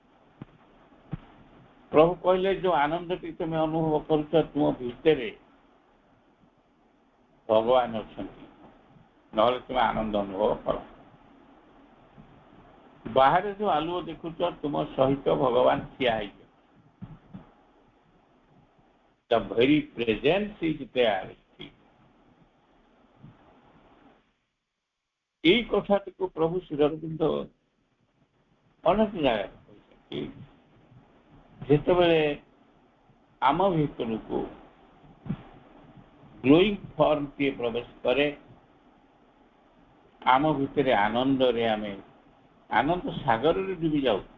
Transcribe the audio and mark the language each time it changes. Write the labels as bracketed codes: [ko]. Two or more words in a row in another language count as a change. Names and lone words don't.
[or] ପ୍ରଭୁ କହିଲେ, ଯୋଉ ଆନନ୍ଦଟି ତୁମେ ଅନୁଭବ କରୁଛ, ତୁମ ଭିତରେ ଭଗବାନ ଅଛନ୍ତି, ନହେଲେ ତୁମେ ଆନନ୍ଦ ଅନୁଭବ କର। ବାହାରେ ଯୋଉ ଆଲୁଅ ଦେଖୁଛ, ତୁମ ସହିତ ଭଗବାନ ଠିଆ ହେଇଛନ୍ତି। [en] The very presence is there. [or] এই কথাଟିକୁ ପ୍ରଭୁ ଶ୍ରୀ ଅରବିନ୍ଦ ଅନେକ ଜାଗାରେ କହିଛନ୍ତି। ଯେତେବେଳେ ଆମ ଭିତରକୁ [en] glowing formଟିଏ [or] ପ୍ରବେଶ କରେ, ଆମ ଭିତରେ ଆନନ୍ଦରେ ଆମେ ଆନନ୍ଦ ସାଗରରେ ଡୁବି ଯାଉ।